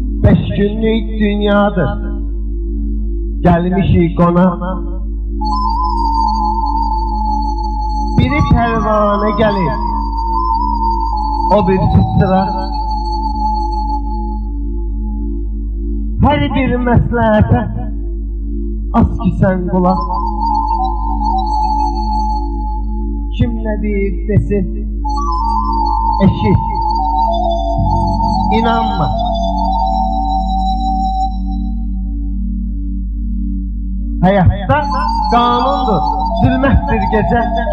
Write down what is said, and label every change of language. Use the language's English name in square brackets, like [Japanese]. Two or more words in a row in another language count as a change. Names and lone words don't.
[Azerbaijani] 15 günlük dünyadır. Gelmişik ona. [Turkish] Biri pervane gelir, o birisi sıra. [Azerbaijani] Her bir məsləhətə az ki sən qulaq. Kim nə deyir desin, eşit, inanma. Həyatda qanundur, zülmətdir gecə.